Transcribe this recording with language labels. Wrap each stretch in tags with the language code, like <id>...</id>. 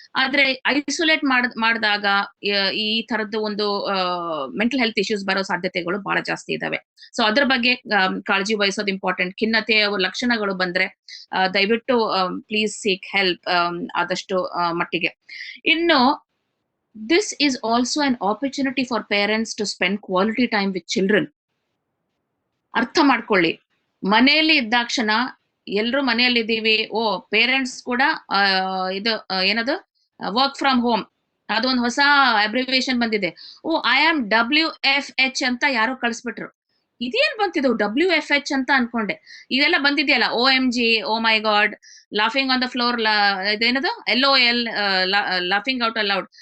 <kn>ಆದ್ರೆ ಐಸೋಲೇಟ್ ಮಾಡಿದಾಗ ಈ ತರದ್ದು ಒಂದು ಮೆಂಟಲ್ ಹೆಲ್ತ್ ಇಶ್ಯೂಸ್ ಬರೋ ಸಾಧ್ಯತೆಗಳು ಬಹಳ ಜಾಸ್ತಿ ಇದಾವೆ. ಸೊ ಅದ್ರ ಬಗ್ಗೆ ಕಾಳಜಿ ವಹಿಸೋದು ಇಂಪಾರ್ಟೆಂಟ್. ಖಿನ್ನತೆಯ ಲಕ್ಷಣಗಳು ಬಂದ್ರೆ ದಯವಿಟ್ಟು</kn> <en>please seek help</en> <kn>ಆದಷ್ಟು ಮಟ್ಟಿಗೆ.</kn> <en>ಇನ್ನು this is also an opportunity for parents to spend quality time with children.</en> <kn>ಅರ್ಥ ಮಾಡ್ಕೊಳ್ಳಿ, ಮನೆಯಲ್ಲಿ ಇದ್ದಾಕ್ಷಣ ಎಲ್ರು ಮನೆಯಲ್ಲಿ ಇದ್ದೀವಿ, ಪೇರೆಂಟ್ಸ್ ಕೂಡ ಇದು ಏನದು ವರ್ಕ್ ಫ್ರಮ್ ಹೋಮ್, ಅದೊಂದು ಹೊಸ ಅಬ್ರಿವಿಯೇಷನ್ ಬಂದಿದೆ. ಐ ಆಮ್ WFH ಅಂತ ಯಾರೋ ಕಳಿಸ್ಬಿಟ್ರು. ಇದೇನ್ ಬಂತಿದ್ದು WFH ಅಂತ ಅನ್ಕೊಂಡೆ. ಇದೆಲ್ಲ ಬಂದಿದೆಯಲ್ಲ, OMG, O my god, laughing on the floor, ಇದೇನದು LOL,</kn> <en>Laughing out loud.</en>